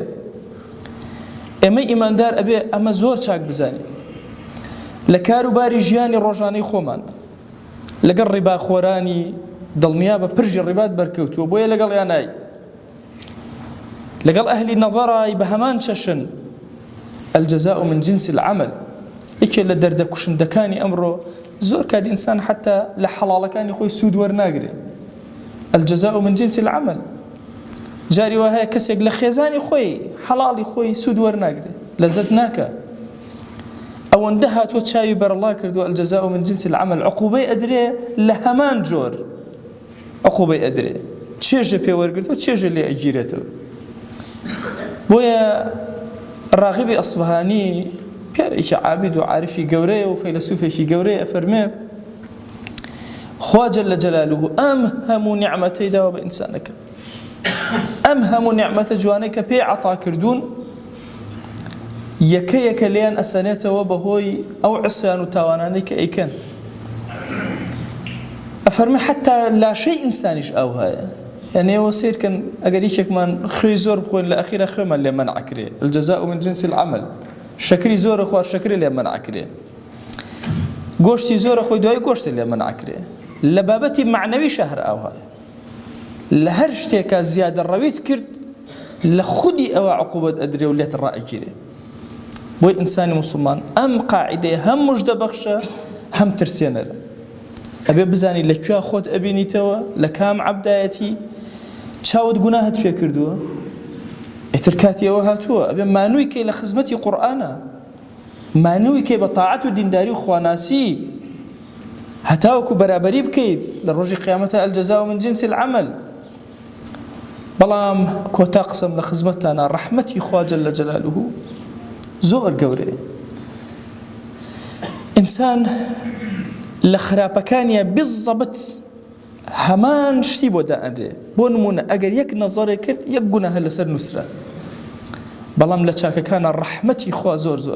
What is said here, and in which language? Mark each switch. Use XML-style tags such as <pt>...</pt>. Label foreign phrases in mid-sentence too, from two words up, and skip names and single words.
<ckb>ئێمە ئیماندار ئەبێ ئەمە زۆر چاک بزانین لە کاروباری ژیانی ڕۆژانەی خۆمان، لەگەڵ ڕیباخۆرانی دڵنیا بە پرژی ڕیبات بەرکەوتووە، بۆیە لەگەڵ یانای، لەگەڵ ئەهلی نەظەڕای بە هەمان چەشن.</ckb> <ar>الجزاء من جنس العمل.</ar> <ckb>یەکێ لە دەردە کوشندەکانی ئەمڕۆ زۆر کات ئینسان حتا لە حەڵاڵەکانی خۆی سوود وەرناگرێ.</ckb> <ar>الجزاء من جنس العمل.</ar> <ckb>جاری وا هەیە کەسێک لە خێزانی خۆی حەڵاڵی خۆی سوود وەرناگرێ، لەزەت ناکە. ئەوەندە هاتووە چاوی بەرەڵا کردووە</ckb> <ar>الجزاء من جنس العمل،</ar> <ckb>عقوبەی ئەدرێ لە هەمان جۆر. عقوبەی ئەدرێ، چێژە پێوەرگرتووە چێژە لێ ئەگیرێتەوە. بۆیە ڕاغبی ئەسفەهانی پیاوێکی عابد و عارفی گەورەیە و فەیلسوفێکی گەورەیە ئەفەرمێ خوا</ckb> <ar>جەل جەلالوه</ar> <ckb>ئەم هەموو نیعمەتەی داوە بە ئینسانەکە، ئەم هەموو نیعمەتە جوانەی کە پێی عەتا کردوون یەکە یەکە لێیان ئەسەنێتەوە بەهۆی ئەو عسیان و تاوانانەی کە ئەیکەن. ئەفەرمێ حتا لاشەی ئینسانیش ئەو هەیە. یعنی ئێوە سیرکەن ئەگەر هیچێکمان خوێی زۆر بخۆین لە ئەخیرە خوێمان لێ مەنعکرێ.</ckb> <ar>الجزاء من جنس العمل.</ar> <ckb>شەکری زۆرە خوار شەکری لێ مەنعکرێ، گۆشتی زۆرە خۆی دوای گۆشتی لێ مەنعکرێ. لە بابەتی معنەوی شەهر ئەو هەیە، لە هەر شتێکە زیادە ڕەویت کرد لە خودی ئەوە عقوبەت ئەدرێ و لێت ڕائگیرێ. بۆی ئینسانی موسڵمان ئەم قاعیدەیە هەم موژدە بەخشە هەم ترسێنەرە. ئەبێ بزانی لە کوێ خۆت ئەبینیتەوە، لە کام عەبدایەتی چاوت گوناهت پێ کردووە، ئیتر کاتیەوە هاتووە ئەبێ مانووی کەی لە خزمەتی قورئانە، مانووی کەی بە تاعەت و دینداری و خواناسی، هەتاوەکو بەرابەری بکەیت لە ڕۆژی قیامەتە</ckb> <ar>الجزاء من جنس العمل.</ar> <ckb>بەڵام کۆتا قسەم لە خزمەتتانە ڕەحمەتی خوا</ckb> <ar>جەل جەلالوه</ar> <ckb>زۆر گەورەیە. ئینسان لە خراپەکانیە بالضەبط هەمان شتی بۆ دائەنرێ. بۆ نمونە ئەگەر یەک نەزەڕێ کرد یەک گوناهە لەسەر نووسرا، بەڵام لە چاکەکانە ڕەحمەتی خوا زۆر زۆر.</ckb>